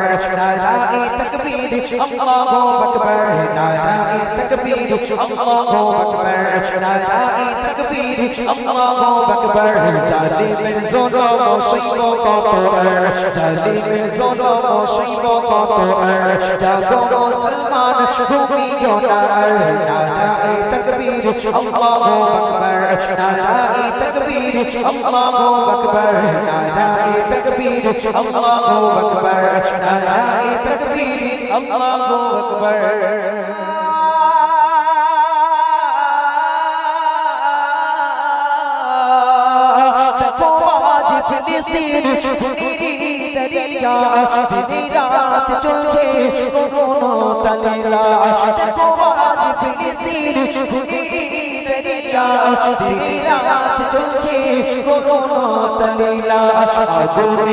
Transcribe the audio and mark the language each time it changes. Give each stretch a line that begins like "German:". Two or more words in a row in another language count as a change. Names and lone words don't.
Urdu: نعرۂ تکبیر اللہ اکبر نعرۂ تکبیر اللہ اکبر نعرۂ تکبیر اللہ اکبر
Bangla: জালিমের জুলুম সইব কত আর জালিমের জুলুম সইব কত আর জাগো মুসলমান ঘুমিও না আর
Urdu: نعرۂ تکبیر اللہ اکبر نعرۂ تکبیر اللہ اکبر نعرۂ تکبیر اللہ اکبر نعرۂ تکبیر اللہ اکبر
Bangla: ফিলিস্তিন খুনিরি দরিয়া দিন রাত চলছে কোনো তালিলা দেখো আজ ফিলিস্তিন খুনিরি দরিয়া দিন রাত চলছে কোনো তালিলা আগুনে